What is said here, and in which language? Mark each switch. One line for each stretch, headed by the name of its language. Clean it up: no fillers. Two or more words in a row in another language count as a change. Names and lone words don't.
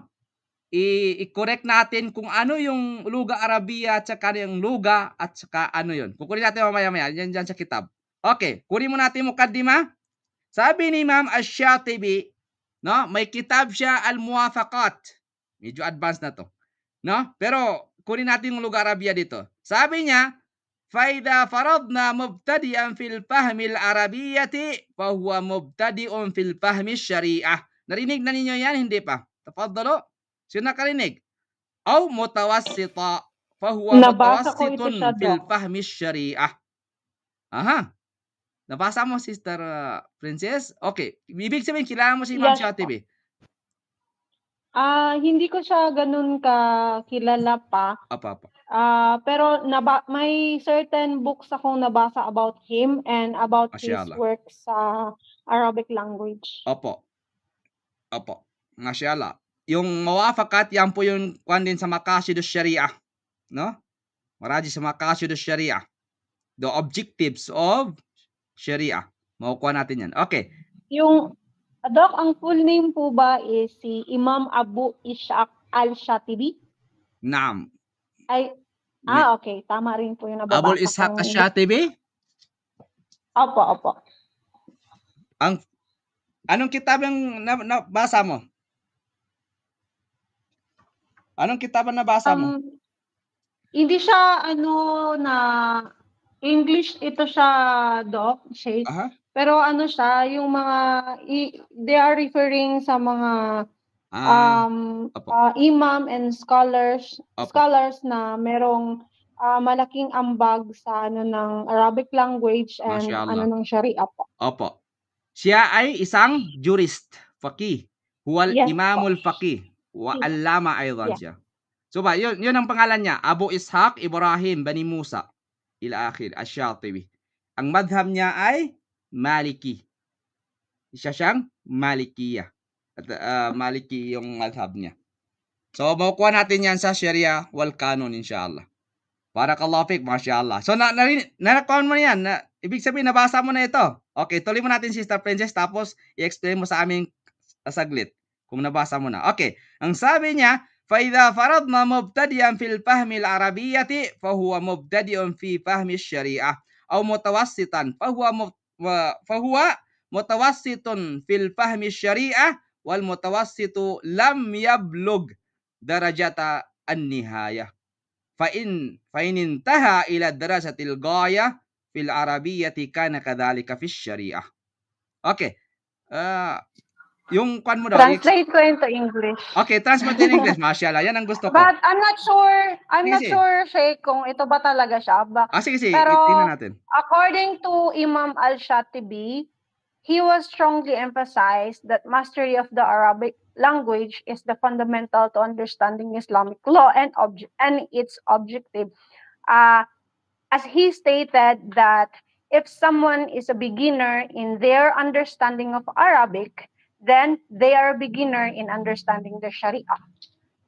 Filipino: I-correct natin kung ano yung
Arabic: luga Arabiya
Filipino: at saka yung luga at saka ano yun. Kukunin natin mamaya-maya. Yan dyan sa kitab. Okay. Kunin mo natin mukaddima. Sabi ni Imam Ash-Shatibi, no? May kitab siya Al-Muwafaqat. Medyo advanced na to. No? Pero kunin natin yung
Arabic: lugar Arabiya
Filipino: dito. Sabi niya,
Arabic: فَإِذَا فَرَضْنَا مُبْتَدِئًا فِي الْفَهْمِ الْعَرَبِيَّةِ فَهُوَ مُبْتَدِئٌ فِي الْفَهْمِ الشَّرِيعَةِ.
Filipino: Narinig na ninyo yan? Hindi pa. Tafadalo. Sino nakarinig?
Arabic: أو متوسطة فهو متوسط في الفهم الشريعة. Aha.
Filipino: Nabasa mo, Sister Princess? Okay. Ibig sabihin, kilala mo si Imam Shatibi? Hindi ko siya ganun kilala pa. Apa. Pero may
English: certain books
Filipino: akong nabasa
English: about him and about his works
Filipino: sa
English: Arabic language.
Filipino: Opo. Mashallah. Yung Muwafaqat, yan po yung kwan din sa
Arabic: Maqasid al-Sharia.
Filipino: No?
Arabic: Maraji sa Maqasid al-Sharia.
English: The objectives of Sharia.
Filipino: Makukuha natin yan. Okay. Doc, ang
English: full name
Filipino: po ba is si Imam Abu Ishaq al-Shatibi? Naam. Okay. Tama rin po yung nababasa. Abu Ishaq al-Shatibi? Opo. Anong kitab yung nabasa mo? Anong kitab ang nabasa mo? Hindi siya na English ito siya, Doc, Sheikh. Pero siya, yung mga
English: they are referring
Filipino: sa mga imam and scholars na merong malaking ambag sa ng
English: Arabic language
Filipino: and ng Sharia po. Opo. Siya ay isang jurist, faqih,
Arabic: huwal imamul faqih, wa allama aydan
Filipino: siya. So ba, yun ang pangalan niya, Abu Ishaq Ibrahim Bani Musa
Arabic: ila akhir
Filipino: Ash-Shatibi. Ang madhab niya ay Maliki. Siya siyang Malikiya. At Maliki yung madhab niya. So makukuha natin yan sa
Arabic: Sharia wal Kanon
Filipino: inshallah.
Arabic: Barakallahu fik, mashallah.
Filipino: So nanakuha mo na yan. Ibig sabihin nabasa mo na ito. Okay, tuloy mo natin Sister Princess tapos i-explain mo sa aming saglit kung nabasa mo na. Okay, ang sabi niya,
Arabic: فَإِذَا فَرَضْنَا مُبْتَدِئًا فِي الْفَهْمِ الْعَرَبِيَّةِ فَهُوَ مُبْتَدِئٌ فِي فَهْمِ الشَّرِيعَةِ أو متوسطا فهو متوسط في الفهم الشريعة والمتوسط لم يبلغ درجة النهاية فإن انتهى إلى درجة الغاية في العربية كان كذلك في الشريعة.
Filipino: Okay. Yung kwan mo daw. Translate ko
English: into English. Okay, translate in English.
Filipino: Mashallah. Yan ang gusto ko.
English: But I'm not sure, Sheikh,
Filipino: kung ito ba talaga siya. Sige. Pero, tingnan natin.
English: According to Imam Al-Shatibi, he was strongly emphasized that mastery of the Arabic language is the fundamental to understanding Islamic law and its objective. As he stated that if someone is a beginner in their understanding of Arabic, then they are a beginner in understanding the Sharia.